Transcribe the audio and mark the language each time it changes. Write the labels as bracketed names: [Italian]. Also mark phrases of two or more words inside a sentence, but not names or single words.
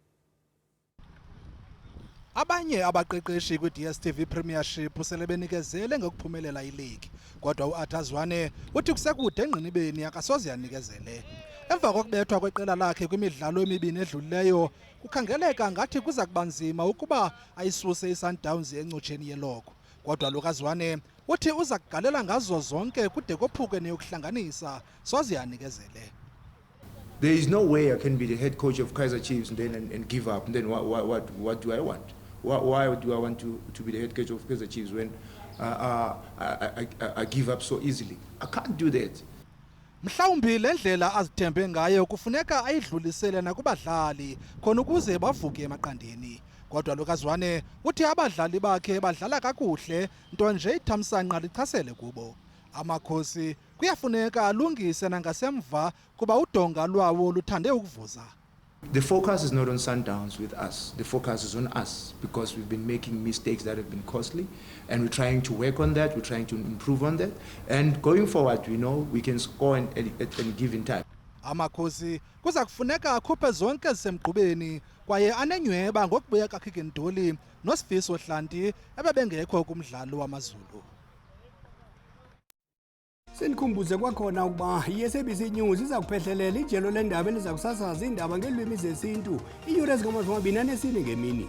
[Xhosa] Abanye abaqeqeshi kwi-DStv Premiership sele benikezele ngokuphumelela iligi, kodwa u-Arthur Zwane uthi kusekude engqinibeni akasoze yanikezele. Emva kokubethwa kweqela lakhe kwimidlalo emibini edlulileyo, kukhangeleka ngathi kuza kuba nzima ukuba ayisuse iSundowns encotsheni yeloko. Kodwa lukaZwane uthi uza kugalela ngazo zonke kude kophuke neyokuhlanganisa soze yanikezele. [English] There is no way I can be the head coach of Kaizer Chiefs and give up. And then what do I want? Why do I want to be the head coach of Kaizer Chiefs when I give up so easily? I can't do that. [Xhosa] Mhlawumbi lendlela azithembe ngayo kufuneka ayidlulisele nakubadlali khona ukuze bavuke emaqandeni. Kodwa lukaZwane uthi abadlali bakhe badlala kakuhle, nto nje ithamsanqa lichasele kubo. Amakhosi kuyafuneka alungise nangasemva kuba udonga lwawo luthande ukuvuza. [English] The focus is not on Sundowns with us. The focus is on us because we've been making mistakes that have been costly and we're trying to work on that, we're trying to improve on that. And going forward, we know we can score at any given time. [Xhosa] Amakhosi kuza kufuneka akhuphe zonke zisemgqubeni kwaye anenyweba ngokubuya kaKhikintoli noSifiso Hlanti ebebengekho kumdlalo wamaZulu. Senikhumbuze kwakhona ukuba i-SABC News iza kuphehlelela ijelo lendaba eliza kusasaza iindaba ngeelwimi zesintu iiyure ezingama-24 ngemini.